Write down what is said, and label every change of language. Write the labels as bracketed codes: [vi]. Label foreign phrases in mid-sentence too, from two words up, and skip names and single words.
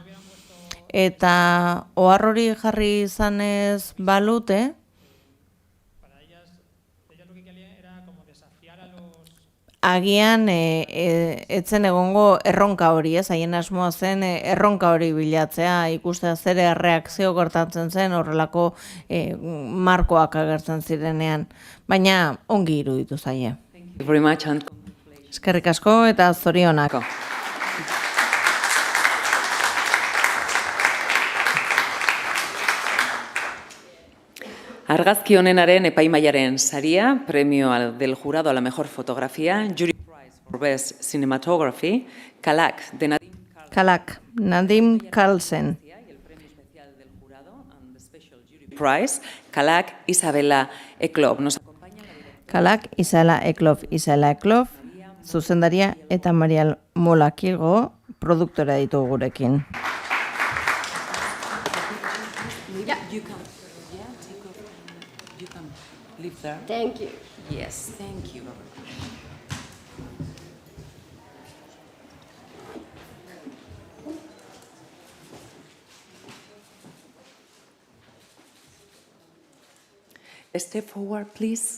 [eu] Eta ohar hori jarri izanez balute, agian etzen egongo erronka hori, haien asmoa zen erronka hori bilatzea, ikustea zer erreakzio gertatzen zen horrelako markoak agertzen zirenean, baina ongi iruditu zaie. [en] Thank you very much. [eu] Eskerrik asko eta zorionak. Argazki honenaren epaimahaiaren saria, [es] premio del jurado a la mejor fotografía, [en] Jury Prize for Best Cinematography, Kalak, de Nadim Kalak, Nadim Carlsen. Prize, Kalak Isabela Eklov. [es] Nos acompaña [eu] Kalak Isabela Eklov, zuzendaria eta Marial Molakilgo, produktora ditugu gurekin. [en] You can live there. Thank you. Yes, thank you. Step forward, please.